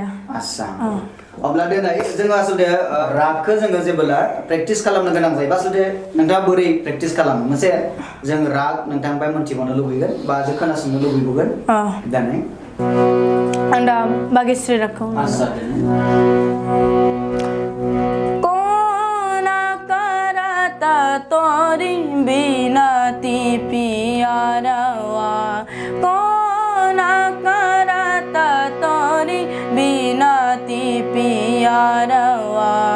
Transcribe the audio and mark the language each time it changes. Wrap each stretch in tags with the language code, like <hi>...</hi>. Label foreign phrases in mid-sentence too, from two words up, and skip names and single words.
<brx>आसा अब्ला दिनै जोङो आसलते रागखौ जोङो जेब्ला प्रेक्टिस खालामनो गोनां जायो आसलते नोंथाङा बोरै प्रेक्टिस खालामो मोनसे जों राग नोंथांनिफ्राय मोनथिबावनो लुबैगोन बा जों खोनासंनो लुबैगोन दिनै आं दा बागेश्री रागखौ</brx> <hi>तोरी बिनती पियारवा कोना करता तोरी बिनती पियारवा</hi>